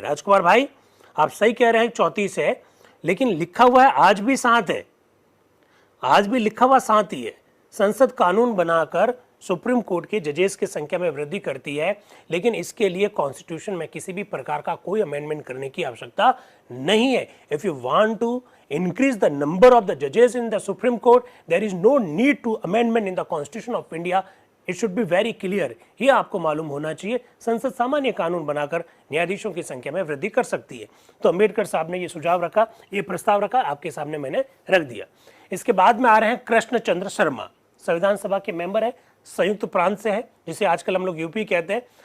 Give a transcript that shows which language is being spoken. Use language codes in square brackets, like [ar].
[hi] राजकुमार भाई, आप सही कह रहे हैं 34 है, लेकिन लिखा हुआ है आज भी 7 है, आज भी लिखा हुआ 7 ही है। संसद कानून बनाकर सुप्रीम कोर्ट के जजेस की संख्या में वृद्धि करती है, लेकिन इसके लिए कॉन्स्टिट्यूशन में किसी भी प्रकार का कोई अमेंडमेंट करने की आवश्यकता नहीं है। [en] If you want to increase the number of the judges in the Supreme Court, there is no need to amendment in the Constitution of India. It should be very clear. [hi] ये आपको मालूम होना चाहिए, संसद सामान्य कानून बनाकर न्यायाधीशों की संख्या में वृद्धि कर सकती है। तो अंबेडकर साहब ने ये सुझाव रखा, ये प्रस्ताव रखा, आपके सामने मैंने रख दिया। इसके बाद में आ रहे हैं कृष्ण चंद्र शर्मा, संविधान सभा के मेंबर है, संयुक्त प्रांत से है, जिसे आजकल हम लोग यूपी कहते हैं।